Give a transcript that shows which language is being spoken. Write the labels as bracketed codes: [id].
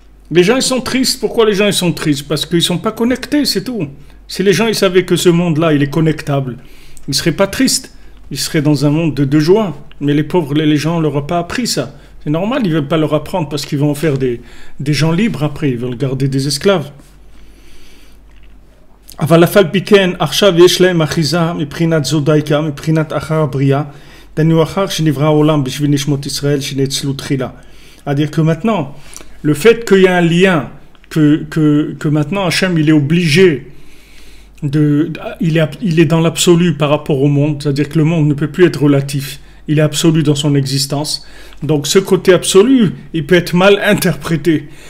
[fr] Les gens, ils sont tristes. Pourquoi les gens, ils sont tristes? Parce qu'ils ne sont pas connectés, c'est tout. Si les gens, ils savaient que ce monde-là, il est connectable, ils ne seraient pas tristes. Ils seraient dans un monde de joie. Mais les pauvres, les gens, on ne leur a pas appris ça. C'est normal, ils ne veulent pas leur apprendre parce qu'ils vont en faire des gens libres après. Ils veulent garder des esclaves. [he] אבל אף על פי כן, עכשיו יש להם אחיזה מבחינת זודייקה, מבחינת אחר הבריאה, דנו אחר שנברא העולם בשביל נשמות ישראל שנאצלו תחילה. [fr] C'est-à-dire que maintenant, le fait qu'il y a un lien, que maintenant Hachem il est obligé, il est dans l'absolu par rapport au monde, c'est-à-dire que le monde ne peut plus être relatif, il est absolu dans son existence. Donc ce côté absolu, il peut être mal interprété.